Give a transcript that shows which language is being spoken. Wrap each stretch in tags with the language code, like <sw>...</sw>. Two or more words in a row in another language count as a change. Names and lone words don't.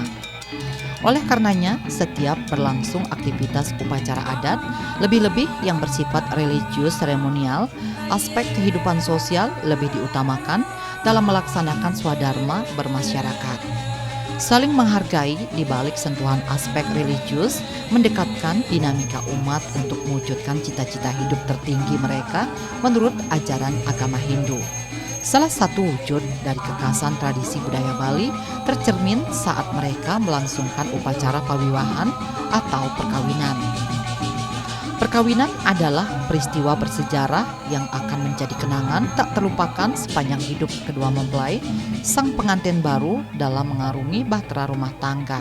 <id>Oleh karenanya, setiap berlangsung aktivitas upacara adat, lebih-lebih yang bersifat religius seremonial, aspek kehidupan sosial lebih diutamakan dalam melaksanakan swadharma bermasyarakat. Saling menghargai di balik sentuhan aspek religius mendekatkan dinamika umat untuk mewujudkan cita-cita hidup tertinggi mereka menurut ajaran agama Hindu. Salah satu wujud dari kekasan tradisi budaya Bali tercermin saat mereka melangsungkan upacara pawiwahan atau perkawinan. Perkawinan adalah peristiwa bersejarah yang akan menjadi kenangan tak terlupakan sepanjang hidup kedua mempelai sang pengantin baru dalam mengarungi bahtera rumah tangga.</id>